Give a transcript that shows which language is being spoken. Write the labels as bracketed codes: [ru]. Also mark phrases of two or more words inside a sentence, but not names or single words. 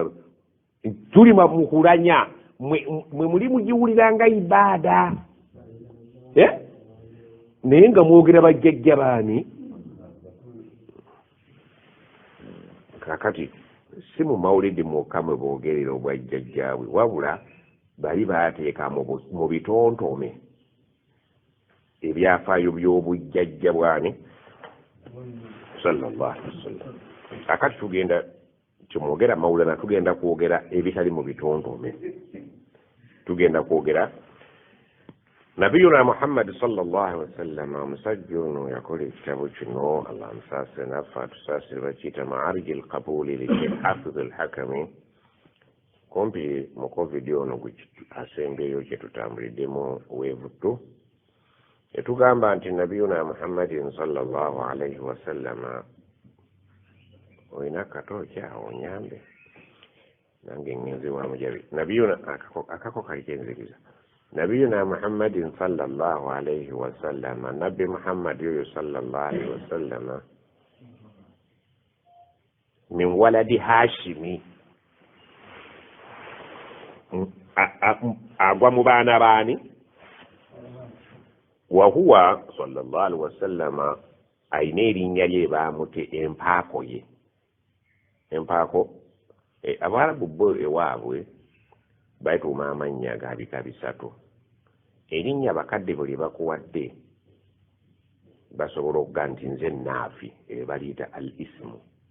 [lg] Tuli mu kulanya mwe muli mugiwulira nga ibaada naye nga mwogera bajjajja baani. Kakati si mu mawulidi mwokka mwe boogerera obwajjajjaabwe wabula bali baateeka mu bitontome ebyafaayo by'obujjajja bwani [ar] صلى الله عليه وسلم. [lg] Kakati tugenda kimwogera mawulana tugenda kwogera ebitali mu bitontome. Tugenda kwogera [ar] نبينا محمد صلى الله عليه وسلم [lg] omusajja ono yakola ekitabo kino Allah musaasire naffe atusaasire bakiyita Ma'arij al-Qabuli li Hafiz al-Hakami. Kumpi mu covid ono asembeyo kye tutambuliddemu wevuttu etugamba nti [ar] نبينا محمد صلى الله عليه وسلم [lg] olina katooki awo onyambe nange ngenze wamujabi nabiyuna akako kali kenziriza. [ar] نبينا محمد صلى الله عليه وسلم [lg] Nabi Muhammad yoyo [ar] صلى الله عليه وسلم من ولد هاشم [lg] agwa mu baana baani [ar] وهو صلى الله عليه وسلم [lg] ayina erinnya lye baamute empaako ye. Empaako Abarabu bo ewaabwe bayituuma amannya ga bika bisatu. Erinnya bakadde bwe bakuwadde basobola okuga nti nze Naafi baliyita [ar] الاسم.